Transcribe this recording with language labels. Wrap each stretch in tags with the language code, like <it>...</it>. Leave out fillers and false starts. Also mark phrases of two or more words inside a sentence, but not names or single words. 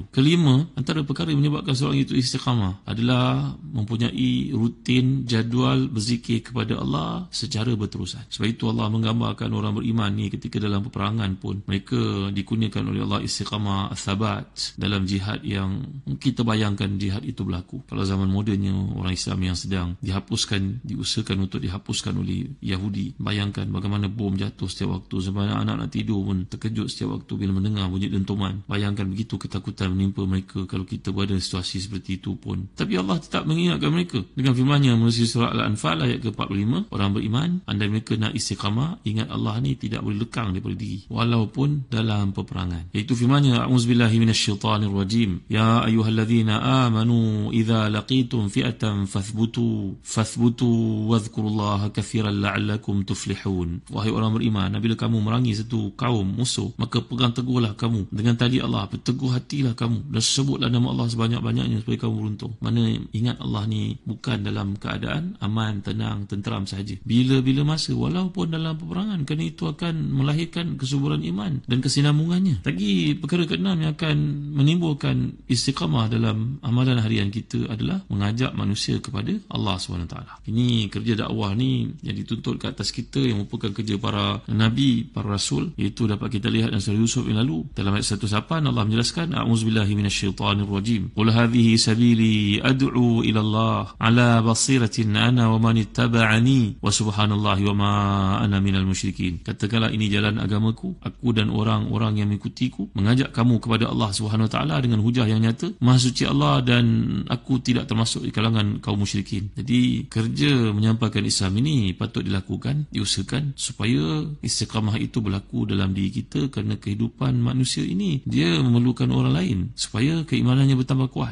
<ms>Kelima, antara perkara yang menyebabkan seorang itu istiqamah adalah mempunyai rutin jadual berzikir kepada Allah secara berterusan. Sebab itu Allah menggambarkan orang beriman ni ketika dalam peperangan pun mereka dikurniakan oleh Allah istiqamah, sabat dalam jihad yang kita bayangkan jihad itu berlaku. Kalau zaman modennya orang Islam yang sedang dihapuskan, diusahakan untuk dihapuskan oleh Yahudi, bayangkan bagaimana bom jatuh setiap waktu, sampai anak-anak tidur pun terkejut setiap waktu bila mendengar bunyi dentuman. Bayangkan begitu ketakutan menimpa mereka kalau kita berada di situasi seperti itu pun. Tapi Allah tetap mengingatkan mereka dengan firman-Nya melalui surah Al-Anfal ayat ke-45, orang beriman, andai mereka nak istiqamah, ingat Allah ni tidak boleh lekang daripada diri walaupun dalam peperangan. Iaitu firman-Nya,</ms> <ar>أعوذ بالله من الشيطان الرجيم يا أيها الذين آمنوا إذا لقيتم فئة فاثبتوا واذكروا الله كثيرا لعلكم تفلحون.</ar> <ms>Wahai orang beriman, apabila kamu merangi satu kaum musuh, maka pegang teguhlah kamu dengan tali Allah, berteguh hatilah kamu dan sebutlah nama Allah sebanyak-banyaknya supaya kamu beruntung. Mana ingat Allah ni bukan dalam keadaan aman, tenang, tenteram sahaja. Bila-bila masa, walaupun dalam peperangan, kerana itu akan melahirkan kesuburan iman dan kesinambungannya. Lagi perkara keenam yang akan menimbulkan istiqamah dalam amalan harian kita adalah mengajak manusia kepada Allah SWT. Ini kerja dakwah ni yang dituntut ke atas kita, yang merupakan kerja para Nabi, para Rasul. Itu dapat kita lihat dalam surah Yusuf yang lalu. Dalam ayat 108 Allah menjelaskan,</ms> <ar>أعوذ بالله من الشيطان الرجيم قل هذه سبيلي أدعو إلى الله على بصيرة أنا ومن اتبعني وسبحان الله وما أنا من المشركين.</ar> <ms>Katakanlah, ini jalan agamaku, aku dan orang-orang yang mengikutiku, mengajak kamu kepada Allah</ms> <ar>سبحانه وتعالى</ar> <ms>dengan hujah yang nyata. Maha suci Allah dan aku tidak termasuk di kalangan kaum musyrikin. Jadi kerja menyampaikan Islam ini patut dilakukan, diusahakan supaya istiqamah itu berlaku dalam diri kita, kerana kehidupan manusia ini dia memerlukan orang lain supaya keimanannya bertambah kuat.</ms>